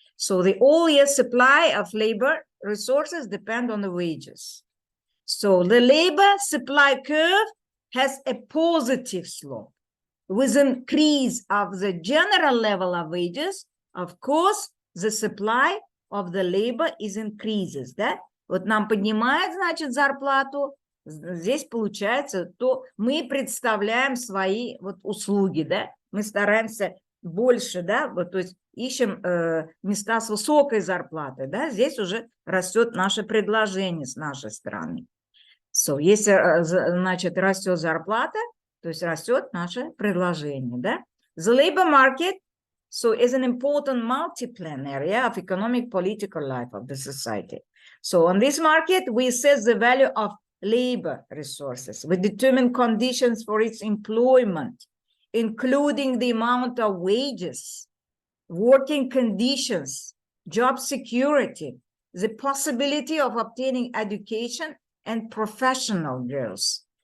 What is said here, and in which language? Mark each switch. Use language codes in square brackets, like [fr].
[en] So the all-year supply of labor resources depend on the wages. So the labor supply curve has a positive slope. With increase of the general level of wages, of course, the supply of the labor is increases, да? [ru] Вот нам поднимает, значит, зарплату, здесь получается, то мы представляем свои вот услуги, да? Мы стараемся больше, да, вот, то есть ищем места с высокой зарплатой, да, здесь уже растет наше предложение с нашей стороны. So, если, значит, растет зарплата, то есть растет наше предложение, да. [en] The labor market, so, is an important multi-plan area of economic political life of the society. So, on this market, we assess the value of labor resources. We determine conditions for its employment, including the amount of wages, working conditions, job security, the possibility of obtaining education and professional growth.